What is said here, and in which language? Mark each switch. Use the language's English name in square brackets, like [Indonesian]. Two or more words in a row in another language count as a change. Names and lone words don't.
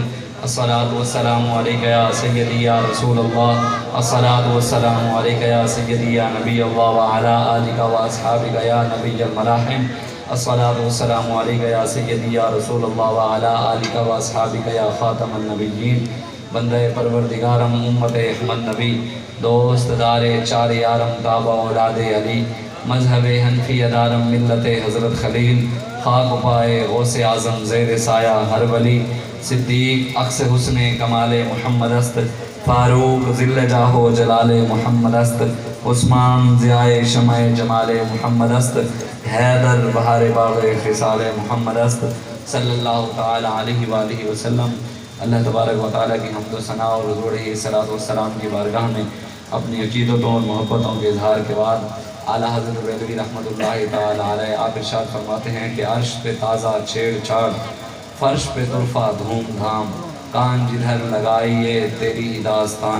[Arabic] الصلاة والسلام عليك يا سيدي يا رسول الله. الصلاة والسلام عليك يا سيدي يا نبي الله وعلى آلك وأصحابك يا نبي الملاحم. الصلاة والسلام عليك يا سيدي يا رسول الله وعلى آلك وأصحابك يا خاتم النبيين. [Persian] بندے پروردگارم امت احمد نبی دوست دار چار یارم تابع اولاد علی مذہب حنفی دارم ملت حضرت خلیل خاک پائے غوث اعظم زیر سایہ ہر ولی صدیق اقص حسن کمال محمد است فاروق ذل جاہ و جلال محمد است عثمان ضیاء شمع جمال محمد است حیدر بہار باغ خصال محمد است [Arabic] صلی اللہ تعالی علیہ وآلہ وسلم. [Urdu] اللہ تبارک و تعالیٰ کی حمد و ثنا اور حضور [Arabic] علیہ الصلوۃ والسلام [Urdu] کی بارگاہ میں اپنی عقیدتوں اور محبتوں کے اظہار کے بعد اعلیٰ حضرت بریلوی [Arabic] رحمۃ اللہ تعالی [Urdu] علیہ آپ ارشاد فرماتے ہیں کہ عرش پہ تازہ چھیڑ چھاڑ فرش پہ طرفہ دھوم دھام کان جدھر لگائیے تیری ہی داستان